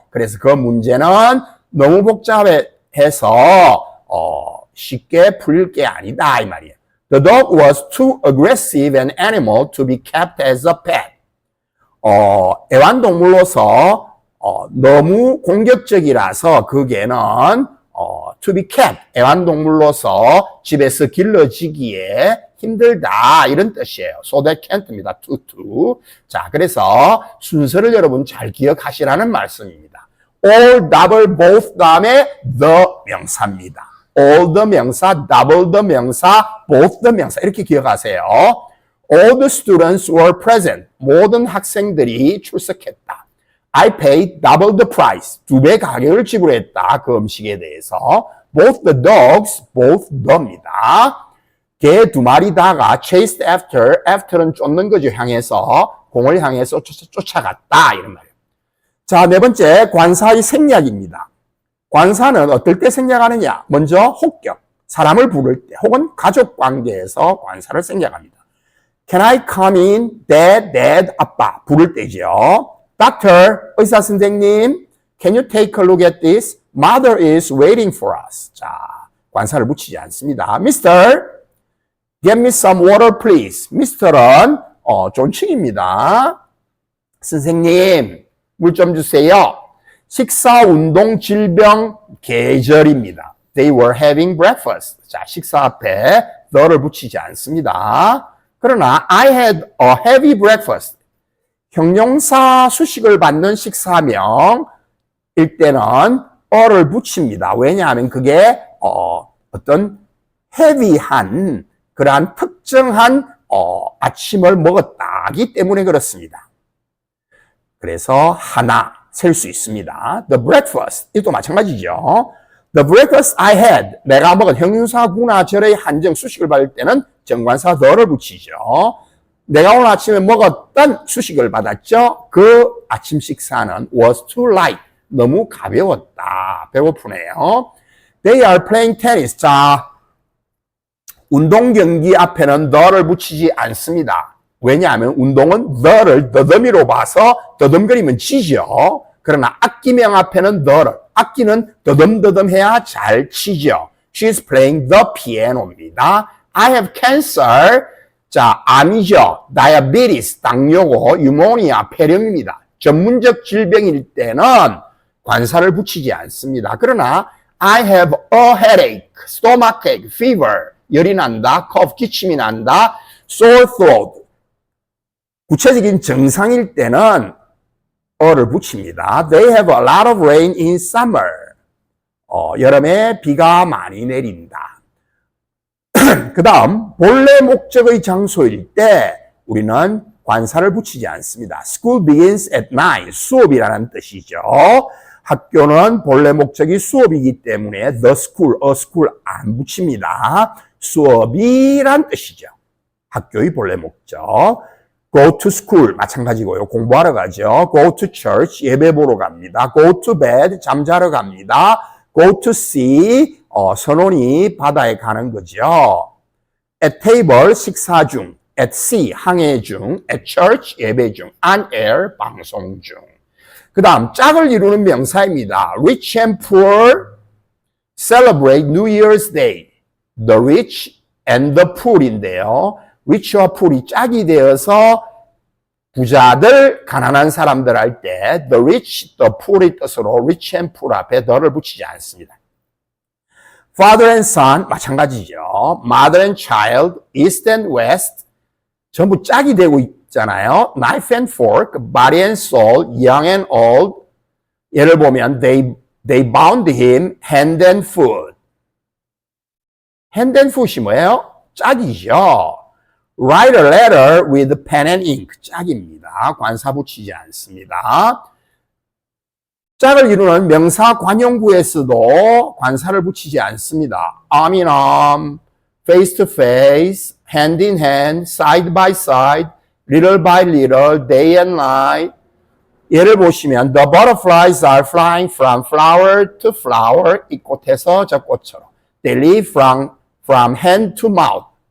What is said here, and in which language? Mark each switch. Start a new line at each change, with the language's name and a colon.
Korean: 그래서 그 문제는 너무 복잡해서 쉽게 풀릴 게 아니다 이 말이에요.
English: The dog was too aggressive an animal to be kept as a pet.
Korean: 애완동물로서 너무 공격적이라서 그 개는
English: to be kept,
Korean: 애완동물로서 집에서 길러지기에 힘들다 이런 뜻이에요.
English: So that can't입니다. to.
Korean: 자, 그래서 순서를 여러분 잘 기억하시라는 말씀입니다. all, double, both 다음에 the 명사입니다. all the 명사, double the 명사, both the 명사 이렇게 기억하세요.
English: All the students were present.
Korean: 모든 학생들이 출석했다.
English: I paid double the price.
Korean: 2배 가격을 지불했다. 그 음식에 대해서.
English: Both the dogs, both the입니다.
Korean: 개 2마리 다가 chased after는 쫓는 거죠. 향해서. 공을 향해서 쫓아갔다. 이런 말이에요. 자, 네 번째, 관사의 생략입니다. 관사는 어떨 때 생략하느냐? 먼저 혹격, 사람을 부를 때 혹은 가족 관계에서 관사를 생략합니다.
English: Can I come in? Dad,
Korean: 아빠 부를 때죠.
English: Doctor,
Korean: 의사 선생님,
English: can you take a look at this? Mother is waiting for us.
Korean: 자, 관사를 붙이지 않습니다.
English: Mr. Get me some water, please.
Korean: Mr는 존칭입니다. 선생님, 물 좀 주세요. 식사, 운동, 질병, 계절입니다.
English: They were having breakfast.
Korean: 자, 식사 앞에 the를 붙이지 않습니다.
English: 그러나 I had a heavy breakfast.
Korean: 형용사 수식을 받는 식사명일 때는 어를 붙입니다. 왜냐하면 그게 어떤 heavy한 그러한 특정한 아침을 먹었다기 때문에 그렇습니다. 그래서 하나 셀 수 있습니다. The breakfast 이것도 마찬가지죠.
English: The breakfast I had
Korean: 내가 먹은 형용사 구나절의 한정 수식을 받을 때는 정관사 the를 붙이죠. 내가 오늘 아침에 먹었던 수식을 받았죠. 그 아침 식사는
English: was too light
Korean: 너무 가벼웠다. 배고프네요.
English: They are playing tennis.
Korean: 자, 운동 경기 앞에는 the를 붙이지 않습니다. 왜냐하면 운동은 the를 더듬이로 봐서 더듬거리면 지죠. 그러나 악기명 앞에는 the를 악기는 더듬더듬해야 잘 치죠.
English: She's playing the piano입니다. I have cancer.
Korean: 자, 암이죠. diabetes, 당뇨고, pneumonia, 폐렴입니다. 전문적 질병일 때는 관사를 붙이지 않습니다.
English: 그러나 I have a headache, stomachache, fever,
Korean: 열이 난다,
English: cough,
Korean: 기침이 난다,
English: sore throat.
Korean: 구체적인 증상일 때는 어를 붙입니다.
English: They have a lot of rain in summer.
Korean: 여름에 비가 많이 내린다. 그 다음 본래 목적의 장소일 때 우리는 관사를 붙이지 않습니다.
English: School begins at 9.
Korean: 수업이라는 뜻이죠. 학교는 본래 목적이 수업이기 때문에 the school, a school 안 붙입니다. 수업이란 뜻이죠. 학교의 본래 목적.
English: Go to school
Korean: 마찬가지고요. 공부하러 가죠.
English: Go to church
Korean: 예배 보러 갑니다.
English: Go to bed
Korean: 잠자러 갑니다.
English: Go to sea
Korean: 선원이 바다에 가는 거죠.
English: At table 식사 중, at sea 항해 중, at church 예배 중, on air 방송 중.
Korean: 그 다음 짝을 이루는 명사입니다.
English: Rich and poor celebrate New Year's Day. The rich and the poor인데요.
Korean: rich와 poor이 짝이 되어서 부자들, 가난한 사람들 할 때 the rich, the poor의 뜻으로 rich and poor 앞에 the를 붙이지 않습니다.
English: Father and son 마찬가지죠. Mother and child, east and west
Korean: 전부 짝이 되고 있잖아요.
English: Knife and fork, body and soul, young and old.
Korean: 예를 보면
English: they bound him hand and foot. hand and foot이 뭐예요?
Korean: 짝이죠.
English: Write a letter with pen and ink.
Korean: 짝입니다. 관사 붙이지 않습니다. 짝을 이루는 명사 관용구에서도 관사를 붙이지 않습니다.
English: arm in arm, face to face, hand in hand, side by side, little by little, day and night. 예를 보시면 the butterflies are flying from flower to flower.
Korean: 이 꽃에서 저 꽃처럼.
English: They live from hand to mouth.